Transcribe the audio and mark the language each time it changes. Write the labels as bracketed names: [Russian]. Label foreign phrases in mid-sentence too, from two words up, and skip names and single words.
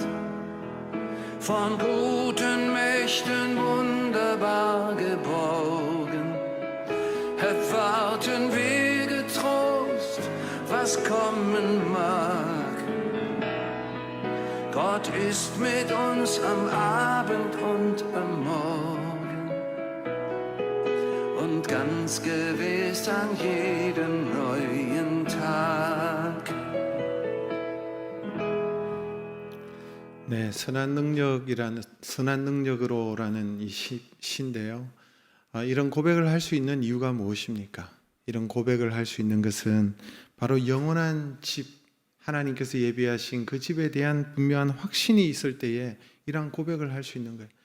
[German] Von guten Mächten wunderbar geborgen, erwarten wir getrost, was kommen mag. Gott ist mit uns am Abend und am Morgen und ganz gewiss an jedem neuen Tag. [Korean] 네, 선한 능력으로라는 이 시인데요. 이런 고백을 할 수 있는 이유가 무엇입니까? 이런 고백을 할 수 있는 것은 바로 영원한 집, 하나님께서 예비하신 그 집에 대한 분명한 확신이 있을 때에 이러한 고백을 할 수 있는 거예요.